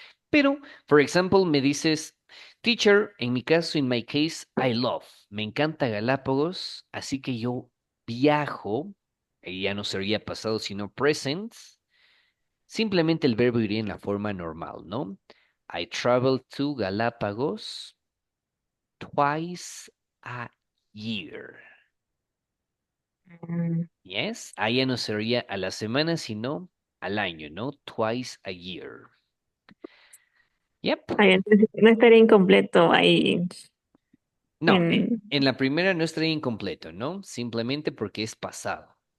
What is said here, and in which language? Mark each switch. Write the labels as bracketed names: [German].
[Spanish] Pero, [English] for example, [Spanish] me dices, teacher, en mi caso, [English] in my case, I love, [Spanish] me encanta Galápagos, así que yo viajo, y ya no sería pasado, sino present. Simplemente el verbo iría en la forma normal, ¿no? [English] I travel to Galápagos twice a year. Mm. [Spanish] Yes, ahí ya no sería a la semana, sino al año, ¿no? [English] Twice a year. Yep. [Spanish] Ay, entonces no estaría incompleto ahí No, en... en la primera no estaría incompleto, ¿no? Simplemente porque es pasado.